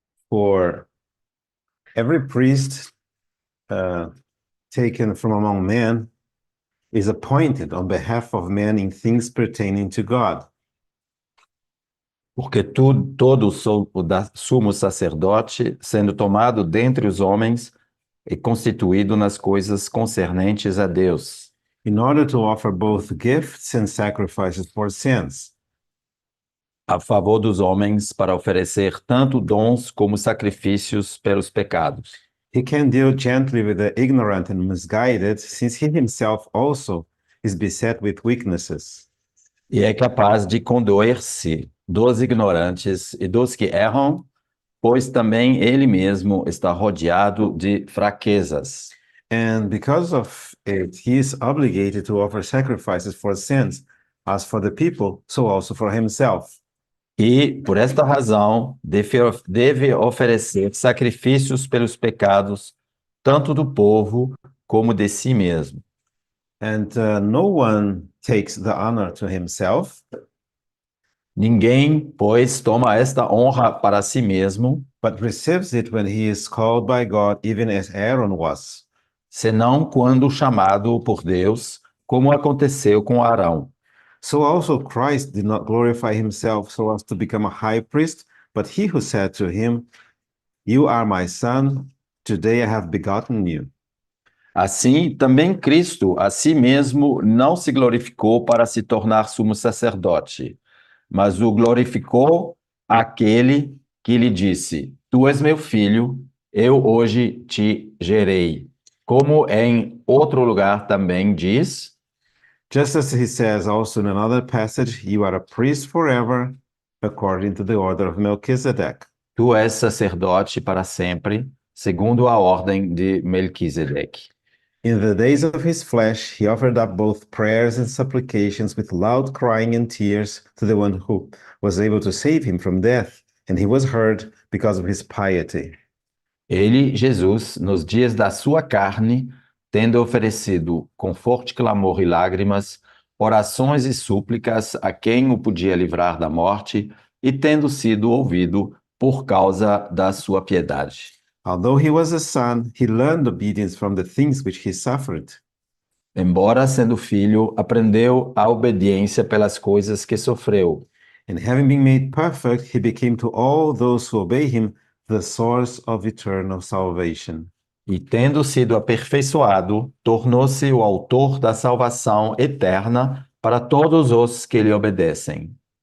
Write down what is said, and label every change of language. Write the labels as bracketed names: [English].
[English] For every priest taken from among men is appointed on behalf of men in things pertaining to God. [Portuguese] Porque todo sumo sacerdote, sendo tomado dentre os homens, é constituído nas coisas concernentes a Deus, [English] In order to offer both gifts and sacrifices for sins, [Portuguese] a favor dos homens, para oferecer tanto dons como sacrifícios pelos pecados. [English] he can deal gently with the ignorant and misguided, since he himself also is beset with weaknesses. [Portuguese] E é capaz de condoer-se dos ignorantes e dos que erram, pois também ele mesmo está rodeado de fraquezas. [English] And because of it, he is obligated to offer sacrifices for sins, as for the people, so also for himself. [Portuguese] E, por esta razão, deve oferecer sacrifícios pelos pecados, tanto do povo como de si mesmo. [English] And no one takes the honor to himself, [Portuguese] Ninguém, pois, toma esta honra para si mesmo, [English] but receives it when he is called by God, even as Aaron was. [Portuguese] senão quando chamado por Deus, como aconteceu com Arão. [English] So also Christ did not glorify himself so as to become a high priest, but he who said to him, "You are my son, today I have begotten you." [Portuguese] Assim, também Cristo a si mesmo não se glorificou para se tornar sumo sacerdote, mas o glorificou aquele que lhe disse: Tu és meu filho, eu hoje te gerei. Como em outro lugar também diz: [English] Just as he says also in another passage, you are a priest forever, according to the order of Melchizedek. [Portuguese] Tu és sacerdote para sempre, segundo a ordem de Melquisedeque. [English] In the days of his flesh, he offered up both prayers and supplications with loud crying and tears to the one who was able to save him from death, and he was heard because of his piety. [Portuguese] Ele, Jesus, nos dias da sua carne, tendo oferecido com forte clamor e lágrimas, orações e súplicas a quem o podia livrar da morte, e tendo sido ouvido por causa da sua piedade. [English] Although he was a son, he learned obedience from the things which he suffered. [Portuguese] Embora sendo filho, aprendeu a obediência pelas coisas que sofreu. [English] And having been made perfect, he became to all those who obey him the source of eternal salvation. [Portuguese] E tendo sido aperfeiçoado, tornou-se o autor da salvação eterna para todos os que lhe obedecem.